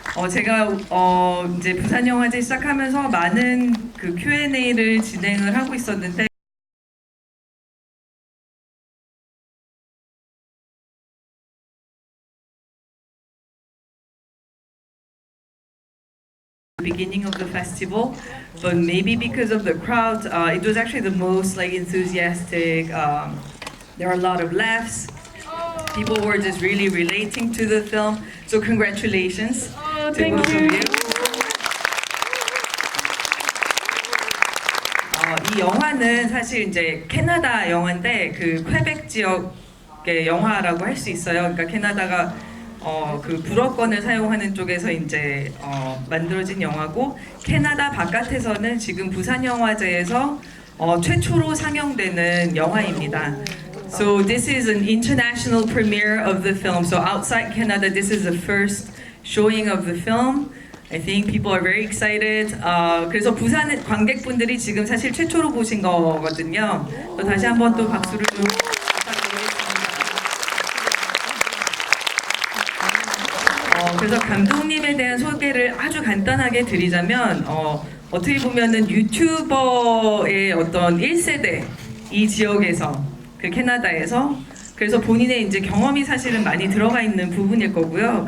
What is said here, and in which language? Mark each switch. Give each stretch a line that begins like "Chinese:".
Korean: 제가 이제 부산영화제 시작하면서 많은 그 Q&A를 진행을 하고 있었는데
English: beginning of the festival, but maybe because of the crowd, it was actually the most like enthusiastic. There were a lot of laughs. People were just really relating to the film. So congratulations to both of you.
Korean: 이 영화는 사실 이제 캐나다 영화인데 그 퀘벡 지역의 영화라고 할 수 있어요. 그러니까 캐나다가 그 불어권을 사용하는 쪽에서 이제 만들어진 영화고 캐나다 바깥에서는 지금 부산영화제에서 최초로 상영되는 영화입니다.
English: So this is an international premiere of the film. So outside Canada, this is the first showing of the film. I think people are very excited.
Korean: 그래서 부산 관객분들이 지금 사실 최초로 보신 거거든요. 또 다시 한번 또 박수를 좀. 그래서 감독님에 대한 소개를 아주 간단하게 드리자면 어떻게 보면은 유튜버의 어떤 1세대 이 지역에서 그 캐나다에서 그래서 본인의 이제 경험이 사실은 많이 들어가 있는 부분일 거고요.